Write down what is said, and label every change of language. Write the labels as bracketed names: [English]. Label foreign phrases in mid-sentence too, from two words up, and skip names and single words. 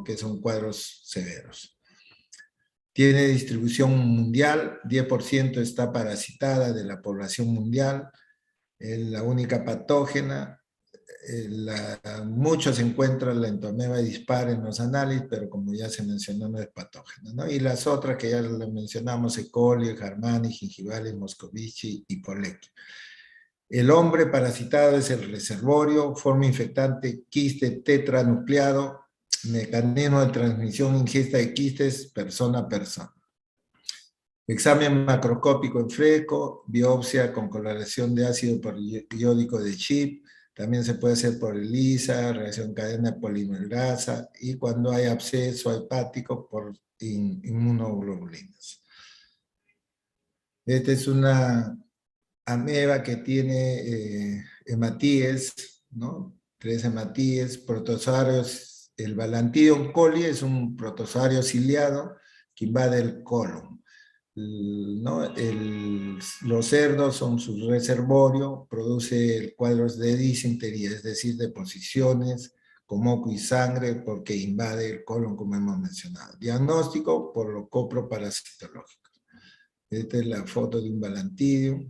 [Spanish] Que son cuadros severos. Tiene distribución mundial, 10% está parasitada de la población mundial, la única patógena. Muchos encuentran la entomema dispar en los análisis, pero como ya se mencionó, no es patógena, ¿no? Y las otras que ya lo mencionamos, E. coli, Harmani, gingivalis, moscovici y Polecki. El hombre parasitado es el reservorio, forma infectante, quiste tetranucleado, mecanismo de transmisión, ingesta de quistes, persona a persona. Examen macroscópico en fresco, biopsia con coloración de ácido periódico de Chip, también se puede hacer por ELISA, reacción cadena polimerasa, y cuando hay absceso hepático por inmunoglobulinas. Esta es una ameba que tiene hematíes, ¿no? 3 hematíes, protozoarios. El Balantidium coli es un protozoario ciliado que invade el colon, ¿no? Los cerdos son su reservorio, produce cuadros de disentería, es decir, deposiciones con moco y sangre porque invade el colon, como hemos mencionado. Diagnóstico por lo coproparasitológico. Esta es la foto de un Balantidium.